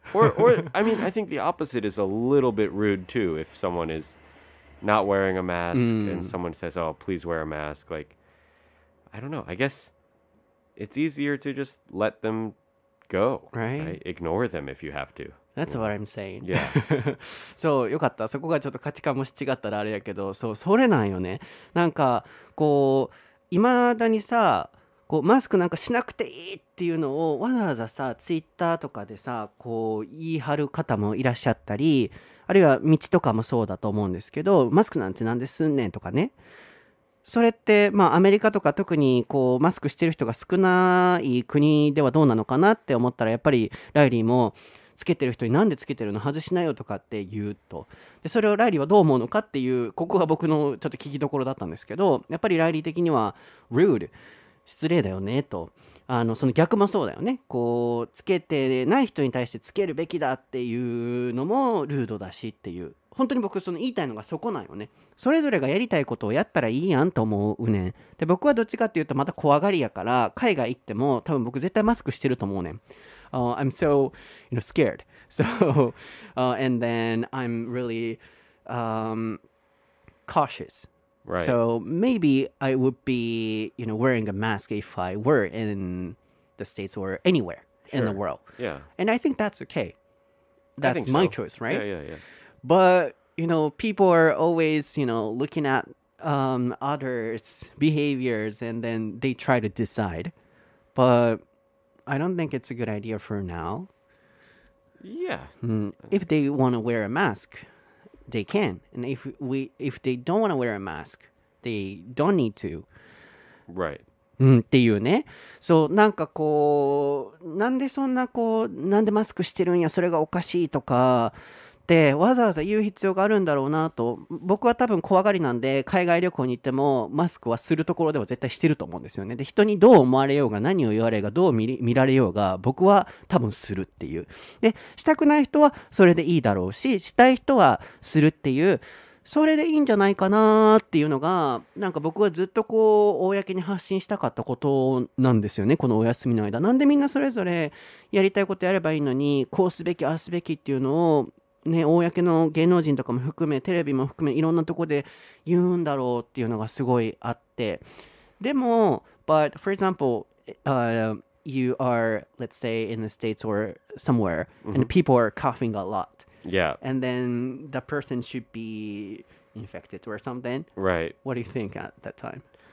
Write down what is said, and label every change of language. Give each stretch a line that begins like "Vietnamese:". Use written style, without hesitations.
English: Or I mean, I think the opposite is a little bit rude too. If someone is not wearing a mask and someone says, oh, please wear a mask. Like, I don't know. I guess it's easier to just let them go. Right? Ignore them if you have to. That's what I'm saying. Yeah.
Japanese: そう、よかった。そこがちょっと価値観も違ったらあれやけど、それなんよね。なんか、こう、いまだにさ、こうマスクなんかしなくていいっていうのをわざわざさ、ツイッターとかでさ、こう言い張る方もいらっしゃったり、あるいは道とかもそうだと思うんですけど、マスクなんてなんですんねんとかね。それって、アメリカとか特にこうマスクしてる人が少ない国ではどうなのかなって思ったら、やっぱりライリーもつけてる人になんでつけてるの外しなよとかって言うと。で、それをライリーはどう思うのかっていう、ここが僕のちょっと聞きどころだったんですけど、やっぱりライリー的には rude 失礼だよねと。その逆もそうだよね。こうつけてない人に対してつけるべきだっていうのもルードだしっていう。本当に僕その言いたいのがそこなんよね。それぞれがやりたいことをやったらいいやんと思うねん。で僕はどっちかっていうとまた怖がりやから海外行っても多分僕絶対マスクしてると思うねん。
English: I'm so scared. So and then I'm really cautious. Right. So maybe I would be, wearing a mask if I were in the States or anywhere in the Sure. world. Yeah. And I think that's okay. I That's think my so. choice, right? Yeah. But, people are always, looking at others' behaviors and then they try to decide. But I don't think it's a good idea for now. Yeah. If they want to wear a mask, they can. And if they don't want to wear a mask, they don't need to. Right.
Japanese: っていうね。そう、なんかこう、なんでそんなこう、なんでマスクしてるんや、それがおかしいとか、ってわざわざ言う必要があるんだろうなと。僕は多分怖がりなんで、海外旅行に行ってもマスクはするところでは絶対してると思うんですよね。で、人にどう思われようが、何を言われようが、どう見られようが、僕は多分するっていう。で、したくない人はそれでいいだろうし、したい人はするっていう、それでいいんじゃないかなっていうのが、なんか僕はずっとこう、公に発信したかったことなんですよね、このお休みの間。なんでみんなそれぞれやりたいことやればいいのに、こうすべき、ああすべきっていうのを、ね、公の芸能人とかも含め、テレビも含め、いろんなとこで言うんだろうっていうのがすごいあって。
English: でも、but for example, you are, let's say, in the States or somewhere, and people are coughing a lot. Yeah. And then the person should be infected or something. Right. What do you think at that time?